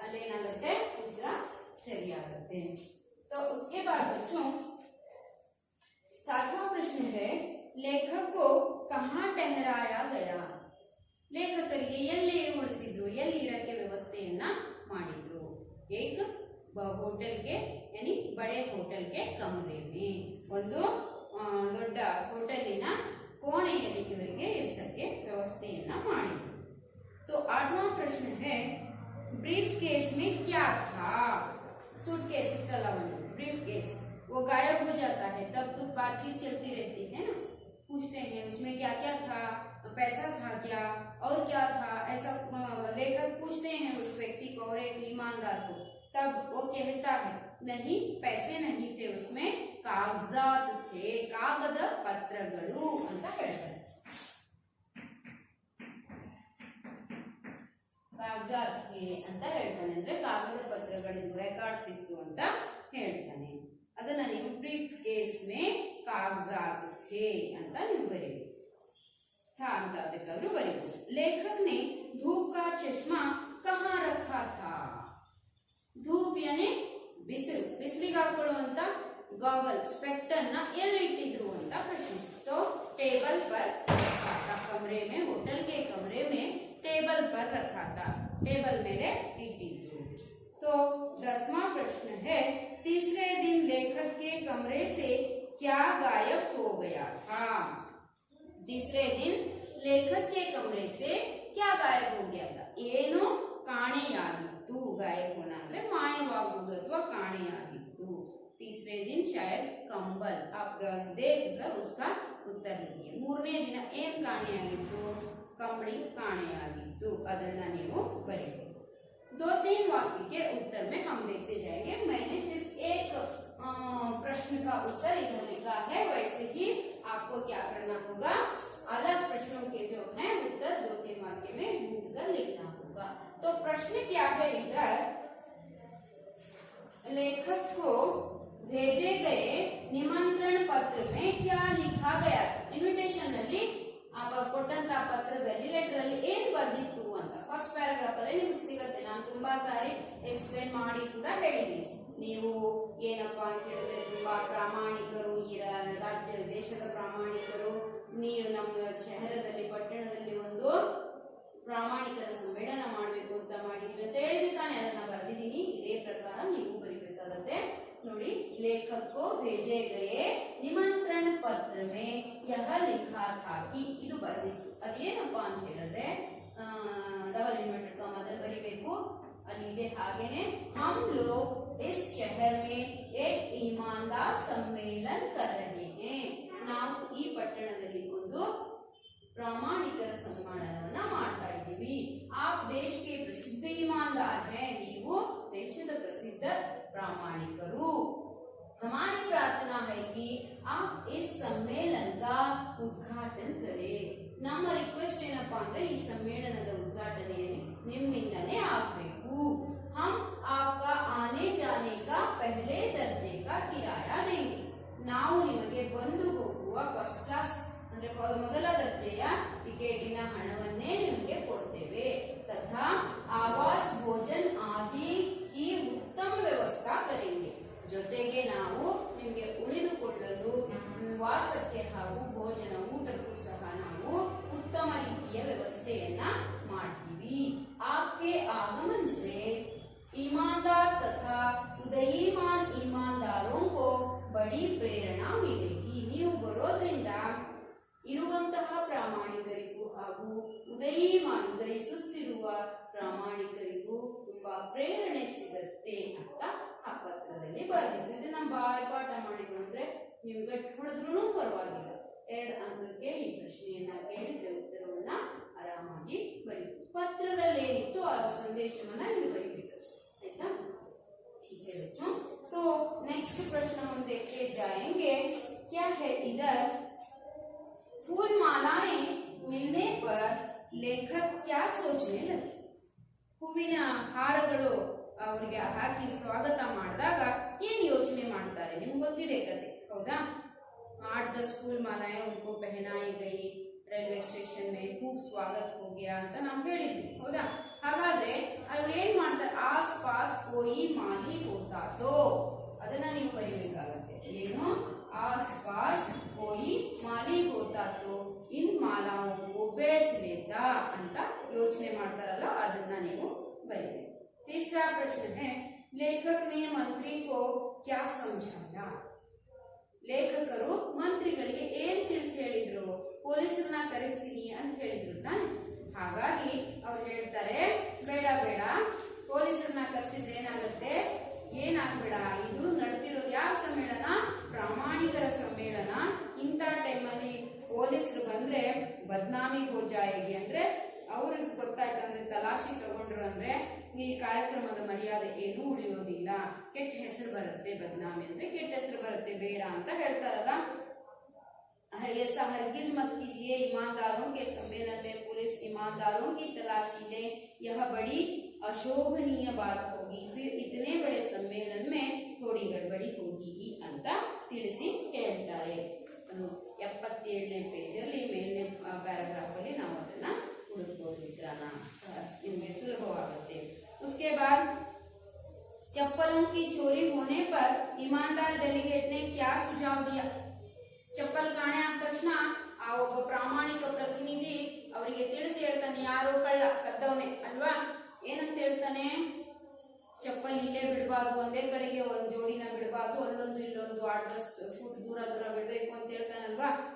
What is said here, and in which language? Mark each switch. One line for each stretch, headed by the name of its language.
Hindi: आते हैं। तो उसके बाद बच्चों 7वां प्रश्न है, लेखक को कहाँ ठहराया गया?
Kannada: ಲೇಖಕರಿಗೆ ಎಲ್ಲಿ ಉಳಿಸಿದ್ರು, ಎಲ್ಲಿ ಇರಕ್ಕೆ ವ್ಯವಸ್ಥೆಯನ್ನ ಮಾಡಿದ್ರು? एक ಹೋಟೆಲ್ಗೆ
Hindi: यानी बड़े होटल के कमरे में,
Kannada: ಒಂದು ದೊಡ್ಡ ಹೋಟೆಲಿನ ಕೋಣೆಯಲ್ಲಿ ಇವರಿಗೆ ಇರಿಸಕ್ಕೆ ವ್ಯವಸ್ಥೆಯನ್ನ ಮಾಡಿದ್ರು.
Hindi: तो 8वां प्रश्न है, ब्रीफ केस में क्या था? सूटकेस इतना ब्रीफ केस वो गायब हो जाता है, तब कुछ बातचीत चलती रहती है ना, पूछते हैं उसमें क्या क्या था, पैसा था क्या और क्या था, ऐसा लेखक पूछते हैं उस व्यक्ति को और एक ईमानदार को, तब वो कहता है नहीं पैसे नहीं थे उसमें कागजात थे, कागद पत्रಗಳು
Kannada: ಅಂತ ಹೇಳ್ತಾರೆ.
Hindi: ಕಾಗಜಾತ್ थे
Kannada: ಅಂತ ಹೇಳ್ತಾನೆ, ಅಂದ್ರೆ ಕಾಗದ ಪತ್ರಗಳಿದ್ದು ರೆಕಾರ್ಡ್ಸ್ ಇತ್ತು ಅಂತ ಹೇಳ್ತಾನೆ. ಅದನ್ನ ನೀವು ಬ್ರೀಫ್ ಕೇಸ್
Hindi: ಮೇ ಕಾಗಜಾತ್ थे
Kannada: ಅಂತ ನೀವು ಬರೀಬೇಕು.
Hindi: था
Kannada: ಅಂತ ಅದಕ್ಕಾದ್ರೂ ಬರೀಬಹುದು.
Hindi: लेखक ने धूप का चश्मा कहाँ रखा था? धूप यानी
Kannada: ಬಿಸಿಲು, ಬಿಸಿಲಿಗೆ ಹಾಕೊಳ್ಳುವಂತ
Hindi: गॉगल स्पेक्टर ना
Kannada: ಎಲ್ಲಿ ಇಟ್ಟಿದ್ರು ಅಂತ ಪ್ರಶ್ನೆ.
Hindi: तो टेबल पर रखा था, कमरे में, होटल के कमरे में टेबल पर रखा था, टेबल मेरे
Kannada: इಟ್ಟಿದ್ರು.
Hindi: तो 10वां प्रश्न है, तीसरे दिन लेखक के कमरे से क्या गायब हो गया था? तीसरे दिन लेखक के कमरे से क्या गायब हो गया था?
Kannada: ಏನು ಕಾಣೆಯಾಗಿತ್ತು,
Hindi: गायब होना
Kannada: ಅಂದ್ರೆ ಮಾಯವಾಗುವುದು ಅಥವಾ ಕಾಣೆಯಾಗಿತ್ತು.
Hindi: तीसरे दिन शायद कंबल, आप देखकर उसका उत्तर लिखिए.
Kannada: ಮೂರನೇ ದಿನ ಏನು ಕಾಣೆಯಾಗಿತ್ತು? ಕಂಬಳಿ ಕಾಣೆಯಾಗಿತ್ತು, ಅದನ್ನ ನೀವು ಬರೆಯಿರಿ.
Hindi: 2-3 वाक्य के उत्तर में हम देखते जाएंगे. मैंने सिर्फ एक प्रश्न का उत्तर इधर लिखा है, वैसे ही आपको क्या करना होगा, अलग प्रश्नों के जो है उत्तर 2-3 वाक्य में ढूंढकर लिखना होगा. तो प्रश्न क्या है इधर, लेखक को भेजे गए निमंत्रण पत्र में क्या लिखा गया?
Kannada: इन्विटेशन ಅಲ್ಲಿ ಕೊಟ್ಟಂತ ಪತ್ರದಲ್ಲಿ ಲೆಟರ್ ಅಲ್ಲಿ ಏನ್ ಬರ್ದಿತ್ತು ಅಂತ ಫಸ್ಟ್ ಪ್ಯಾರಾಗ್ರಾಫ್ ಅಲ್ಲಿ ನಿಮಗೆ ಸಿಗುತ್ತೆ. ನಾನು ತುಂಬಾ ಸಾರಿ ಎಕ್ಸ್ಪ್ಲೇನ್ ಮಾಡಿ ಕೂಡ ಹೇಳಿದ್ದೀನಿ. ನೀವು ಏನಪ್ಪಾ ಅಂತ ಹೇಳಿದ್ರೆ ತುಂಬಾ ಪ್ರಾಮಾಣಿಕರು, ಈ ರಾಜ್ಯ ದೇಶದ ಪ್ರಾಮಾಣಿಕರು, ನೀವು ನಮ್ಮ ಶಹರದಲ್ಲಿ ಪಟ್ಟಣದಲ್ಲಿ ಒಂದು ಪ್ರಾಮಾಣಿಕರ ಸಮ್ಮೇಳನ ಮಾಡಬೇಕು ಅಂತ ಮಾಡಿದೀವಿ ಅಂತ ಹೇಳಿದ್ರೆ ತಾನೆ ಅದನ್ನ ಬರ್ದಿದ್ದೀನಿ. ಇದೇ ಪ್ರಕಾರ ನೀವು ಬರೀಬೇಕಾಗತ್ತೆ. ನೋಡಿ,
Hindi: लेखक को भेजे गए निमंत्रण पत्र में यह लिखा था कि,
Kannada: ಇದು ಬರ್ದಿತ್ತು. ಅದೇನಪ್ಪಾ ಅಂತ ಹೇಳಿದ್ರೆ ಡಬಲ್ ಇನ್ವರ್ಟೆಡ್ ಕಾಮಾದಲ್ಲಿ ಬರೀಬೇಕು. ಅಲ್ಲಿ ಇದೆ ಹಾಗೇನೆ,
Hindi: हम लोग इस शहर में एक ईमानदार सम्मेलन कर रहे हैं.
Kannada: ನಾವು ಈ ಪಟ್ಟಣದಲ್ಲಿ ಒಂದು ಪ್ರಾಮಾಣಿಕರ ಸಮ್ಮೇಳನವನ್ನ ಮಾಡ್ತಾ ಇದ್ದೀವಿ.
Hindi: आप देश के प्रसिद्ध ईमानदार हैं,
Kannada: ನೀವು ದೇಶದ ಪ್ರಸಿದ್ಧ ಪ್ರಾಮಾಣಿಕರು.
Hindi: हमारी प्रार्थना है कि आप इस सम्मेलन का उद्घाटन करें.
Kannada: ನಮ್ಮ ರಿಕ್ವೆಸ್ಟ್ ಏನಪ್ಪಾ ಅಂದ್ರೆ ಈ ಸಮ್ಮೇಳನದ ಉದ್ಘಾಟನೆಯನ್ನು ನಿಮ್ಮಿಂದನೇ ಆಗಬೇಕು.
Hindi: हम आपका आने जाने का पहले दर्जे का किराया देंगे.
Kannada: ನಾವು ನಿಮಗೆ ಬಂದು ಹೋಗುವ ಫಸ್ಟ್ ಕ್ಲಾಸ್ ಅಂದ್ರೆ ಮೊದಲ ದರ್ಜೆಯ ಟಿಕೆಟಿನ ಹಣವನ್ನೇ ನಿಮಗೆ ಕೊಡ್ತೇವೆ.
Hindi: ತಥಾ ಆವಾಸ್ ಭೋಜನ್ ಆದಿ की उत्तम व्यवस्था करेंगे.
Kannada: ಜೊತೆಗೆ ನಾವು ನಿಮಗೆ ಉಳಿದುಕೊಳ್ಳಲು ವಾಸಕ್ಕೆ ಹಾಗೂ ಭೋಜನ ಊಟಕ್ಕೂ ಸಹ ನಾವು ಉತ್ತಮ ರೀತಿಯ ವ್ಯವಸ್ಥೆಯನ್ನ ಮಾಡ್ತೀವಿ.
Hindi: आपके आगमन से ईमानदार तथा उदयीमान ईमानदारों को बड़ी प्रेरणा मिलेगी.
Kannada: ನೀವು ಬರೋದ್ರಿಂದ ಇರುವಂತಹ ಪ್ರಾಮಾಣಿಕರಿಗೂ ಹಾಗೂ ಉದಯಿಸುತ್ತಿರುವ ಪ್ರಾಮಾಣಿಕರಿಗೂ ತುಂಬಾ ಪ್ರೇರಣೆ ಸಿಗುತ್ತೆ ಅಂತ ಆ ಪತ್ರದಲ್ಲಿ ಬರೆದಿತ್ತು. ಇದನ್ನ ಬಾಯ್ಪಾಠ ಮಾಡಿಕೊಂಡ್ರೆ ನೀವು ಗಟ್ಟಿ ಹೊಡೆದ್ರೂ ಪರವಾಗಿಲ್ಲ, 2 ಅಂಕಕ್ಕೆ ಈ ಪ್ರಶ್ನೆಯನ್ನ ಕೇಳಿದ್ರೆ ಉತ್ತರವನ್ನ ಆರಾಮಾಗಿ ಬರೀಬೇಕು. ಪತ್ರದಲ್ಲಿ ಏನಿತ್ತು ಆ ಸಂದೇಶವನ್ನ ನೀವು ಬರೀಬೇಕಷ್ಟೇ, ಆಯ್ತಾ?
Hindi: ठीक है बच्चों, तो नेक्स्ट प्रश्न हम देखते जाएंगे. क्या है इधर, फूल मालाएं मिलने पर लेखक क्या सोचने लगे?
Kannada: ಹೂವಿನ ಹಾರಗಳು ಅವರಿಗೆ ಹಾಕಿ ಸ್ವಾಗತ ಮಾಡಿದಾಗ ಏನ್ ಯೋಚನೆ ಮಾಡ್ತಾರೆ? ನಿಮ್ಗೆ ಗೊತ್ತಿದೆ ಕತೆ, ಹೌದಾ?
Hindi: 8-10 फूल मालाएं उनको पहनाई गई, ರೈಲ್ವೆ ಸ್ಟೇಷನ್ में खूब स्वागत हो गया
Kannada: ಅಂತ ನಾವು ಹೇಳಿದ್ವಿ, ಹೌದಾ? ಹಾಗಾದ್ರೆ ಅವ್ರು ಏನ್ ಮಾಡ್ತಾರೆ,
Hindi: ಆಸ್ ಪಾಸ್ ಕೋಯಿ ಮಾಲಿ ಹೋತಾ ತೋ
Kannada: ಅದನ್ನ ನೀವು ಬರೀಬೇಕಾಗತ್ತೆ. ಏನು,
Hindi: ಆಸ್ ಪಾಸ್ ಕೋಯಿ ಮಾಲಿ ಹೋತಾ ತೋ ಇನ್ ಮಾಲಾओं को बेच लेता
Kannada: ಅಂತ ಯೋಚನೆ ಮಾಡ್ತಾರಲ್ಲ ಅದನ್ನ ನೀವು ಬರೀಬೇಕು.
Hindi: तीसरा प्रश्न है लेखक ने मंत्री को क्या समझाया.
Kannada: ಲೇಖಕರು ಮಂತ್ರಿಗಳಿಗೆ ಏನ್ ತಿಳಿಸಿ ಹೇಳಿದ್ರು, ಪೊಲೀಸರನ್ನ ಕರೆಸ್ತೀನಿ ಅಂತ ಹೇಳಿದ್ರು ತಾನೆ. ಹಾಗಾಗಿ ಅವ್ರು ಹೇಳ್ತಾರೆ ಬೇಡ ಬೇಡ ಪೊಲೀಸರನ್ನ ಕರೆಸಿದ್ರೆ ಏನಾಗುತ್ತೆ, ಏನಾಗ್ಬೇಡ, ಇದು ನಡೆದಿರೋದು ಯಾವ ಸಮ್ಮೇಳನ, ಪ್ರಾಮಾಣಿಕರ ಸಮ್ಮೇಳನ. ಇಂಥ ಟೈಮಲ್ಲಿ ಪೊಲೀಸರು ಬಂದ್ರೆ
Hindi: ಬದ್ನಾಮಿ ಹೋ ಜಾಯೇಗಿ
Kannada: ಅಂದ್ರೆ ಅವ್ರಿಗೆ ಗೊತ್ತಾಯ್ತಂದ್ರೆ ತಲಾಶಿ ತಗೊಂಡ್ರು ಅಂದ್ರೆ ಈ ಕಾರ್ಯಕ್ರಮದ ಮರ್ಯಾದೆ ಏನೂ ಉಳಿಯೋದಿಲ್ಲ, ಕೆಟ್ಟ ಹೆಸರು ಬರುತ್ತೆ. ಬದ್ನಾಮಿ ಅಂದ್ರೆ ಕೆಟ್ಟ ಹೆಸರು ಬರುತ್ತೆ, ಬೇಡ ಅಂತ ಹೇಳ್ತಾರಲ್ಲ.
Hindi: ऐसा हरगिज मत कीजिए, ईमानदारों के सम्मेलन में पुलिस ईमानदारों की तलाशी ले, यह बड़ी अशोभनीय बात होगी, फिर इतने बड़े सम्मेलन में थोड़ी गड़बड़ी होगी
Kannada: ಅಂತ ತಿಳಿಸಿ ಹೇಳ್ತಾರೆ. ಅದು 77ನೇ ಪೇಜಲ್ಲಿ ಮೇಲಿನ ಪ್ಯಾರಾಗ್ರಾಫ್ ಅಲ್ಲಿ ನಾವು ಅದನ್ನ ಹುಡುಕಬಹುದು ಮಿತ್ರನ, ನಿಮಗೆ ಸುಲಭವಾಗುತ್ತೆ.
Hindi: उसके बाद चप्पलों की चोरी होने पर ईमानदार डेलीगेट ने क्या सुझाव दिया.
Kannada: ಚಪ್ಪಲ್ ಕಾಣೆ ಆದ ತಕ್ಷಣ ಆ ಒಬ್ಬ ಪ್ರಾಮಾಣಿಕ ಪ್ರತಿನಿಧಿ ಅವರಿಗೆ ತಿಳಿಸಿ ಹೇಳ್ತಾನೆ, ಯಾರು ಕಳ್ಳ ಕದ್ದವನೇ ಅಲ್ವಾ. ಏನಂತ ಹೇಳ್ತಾನೆ, ಚಪ್ಪಲ್ ಇಲ್ಲೇ ಬಿಡಬಾರ್ದು, ಒಂದೇ ಕಡೆಗೆ ಒಂದ್ ಜೋಡಿನ ಬಿಡಬಾರ್ದು, ಅಲ್ಲೊಂದು ಇಲ್ಲೊಂದು 8-10 ಫುಟ್ ದೂರ ದೂರ ಬಿಡ್ಬೇಕು ಅಂತ ಹೇಳ್ತಾನಲ್ವಾ.